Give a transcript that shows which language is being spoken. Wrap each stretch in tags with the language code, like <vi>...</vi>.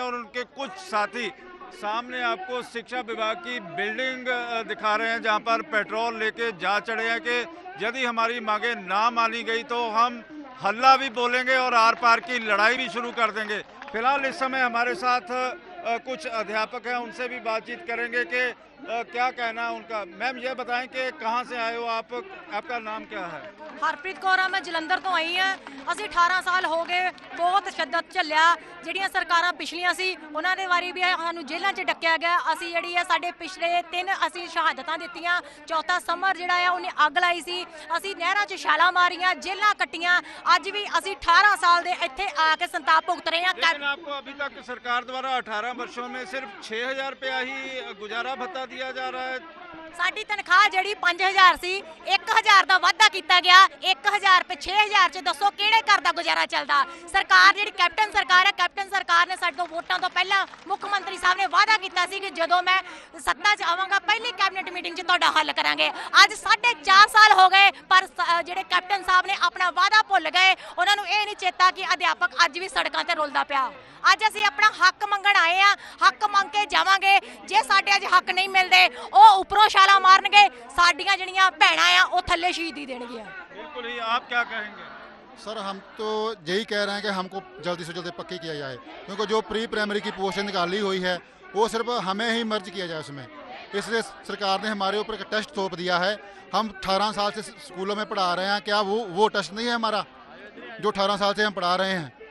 <hi>और उनके कुछ साथी सामने आपको शिक्षा विभाग की बिल्डिंग दिखा रहे हैं जहां पर पेट्रोल लेके जा चढ़े हैं कि यदि हमारी मांगे ना मानी गई तो हम हल्ला भी बोलेंगे और आर पार की लड़ाई भी शुरू कर देंगे। फिलहाल इस समय हमारे साथ कुछ अध्यापक हैं, उनसे भी बातचीत करेंगे कि क्या कहना है उनका। मैम ये बताएं कि कहाँ से आए हो आप, आपका नाम क्या है?</hi> <pa>हरप्रीत कौर आ, मैं जलंधर तो आई हाँ। ਅਸੀਂ 18 ਸਾਲ ਹੋ ਗਏ ਬਹੁਤ ਸ਼ਿੱਦਤ ਝੱਲਿਆ। ਜਿਹੜੀਆਂ ਸਰਕਾਰਾਂ ਪਿਛਲੀਆਂ ਸੀ ਉਹਨਾਂ ਦੇ ਵਾਰੀ ਵੀ ਸਾਨੂੰ ਜੇਲ੍ਹਾਂ 'ਚ ਡੱਕਿਆ ਗਿਆ। ਅਸੀਂ ਜਿਹੜੀ ਹੈ ਸਾਡੇ ਪਿਛਲੇ 3 ਅਸੀਂ ਸ਼ਹਾਦਤਾਂ ਦਿੱਤੀਆਂ। ਚੌਥਾ ਸਮਰ ਜਿਹੜਾ ਹੈ ਉਹਨੇ ਅੱਗ ਲਾਈ ਸੀ। ਅਸੀਂ ਨਹਿਰਾਂ 'ਚ ਛਾਲਾਂ ਮਾਰੀਆਂ, ਜੇਲ੍ਹਾਂ ਕੱਟੀਆਂ। ਅੱਜ ਵੀ ਅਸੀਂ 18 ਸਾਲ ਦੇ ਇੱਥੇ ਆ ਕੇ ਸੰਤਾਪ ਭੁਗਤ ਰਹੇ ਹਾਂ।</pa> <hi>लेकिन आपको अभी तक सरकार द्वारा 18 वर्षों में सिर्फ 6,000 रुपया ही गुजारा भत्ता दिया जा रहा है।</hi> <pa>ਸਾਡੀ ਤਨਖਾਹ ਜਿਹੜੀ 5000 ਸੀ 1000 ਦਾ ਵਾਧਾ ਕੀਤਾ ਗਿਆ। 1000 ਰੁਪਏ 6000 ਚ ਦੱਸੋ ਕਿਹੜੇ ਘਰ ਦਾ ਗੁਜ਼ਾਰਾ ਚੱਲਦਾ। ਸਰਕਾਰ ਜਿਹੜੀ ਕੈਪਟਨ ਸਰਕਾਰ ਹੈ, ਕੈਪਟਨ ਸਰਕਾਰ ਨੇ ਸਾਡੇ ਤੋਂ ਵੋਟਾਂ ਤੋਂ ਪਹਿਲਾਂ ਮੁੱਖ ਮੰਤਰੀ ਸਾਹਿਬ ਨੇ ਵਾਅਦਾ ਕੀਤਾ ਸੀ ਕਿ ਜਦੋਂ ਮੈਂ ਸੱਤਾ 'ਚ ਆਵਾਂਗਾ ਪਹਿਲੀ ਕੈਬਨਿਟ ਮੀਟਿੰਗ 'ਚ ਤੁਹਾਡਾ ਹੱਲ ਕਰਾਂਗੇ। ਅੱਜ 4.5 ਸਾਲ ਹੋ ਗਏ ਪਰ ਜਿਹੜੇ ਕੈਪਟਨ ਸਾਹਿਬ ਨੇ ਆਪਣਾ ਵਾਅਦਾ ਭੁੱਲ ਗਏ। ਉਹਨਾਂ ਨੂੰ ਇਹ ਨਹੀਂ ਚੇਤਾ ਕਿ ਅਧਿਆਪਕ ਅੱਜ ਵੀ ਸੜਕਾਂ ਤੇ ਰੁਲਦਾ ਪਿਆ। ਅੱਜ ਅਸੀਂ ਆਪਣਾ ਹੱਕ ਮੰਗਣ ਆਏ ਆ, ਹੱਕ ਮੰਗ ਕੇ ਜਾਵਾਂਗੇ। ਜੇ ਸਾਡੇ ਅੱਜ ਹੱਕ ਨਹੀਂ ਮਿਲਦੇ ਉਹ ਉੱਪਰੋਂ ਛਾਲਾਂ ਮਾਰਨਗੇ, ਸਾਡੀਆਂ ਜਿਹੜੀਆਂ ਭੈਣਾਂ ਆ ਉਹ ਥੱਲੇ ਸ਼ਹੀਦੀ ਦੇਣਗੀਆਂ।</pa> <hi>बिल्कुल ही, आप क्या कहेंगे? सर हम तो यही कह रहे हैं कि हमको जल्दी से जल्दी पक्की किया जाए, क्योंकि जो प्री प्राइमरी की पोस्टें निकाली हुई है वो सिर्फ हमें ही मर्ज किया जाए उसमें। इसलिए सरकार ने हमारे ऊपर एक टेस्ट थोप दिया है। हम 18 साल से स्कूलों में पढ़ा रहे हैं, क्या वो टेस्ट नहीं है हमारा जो 18 साल से हम पढ़ा रहे हैं?</hi>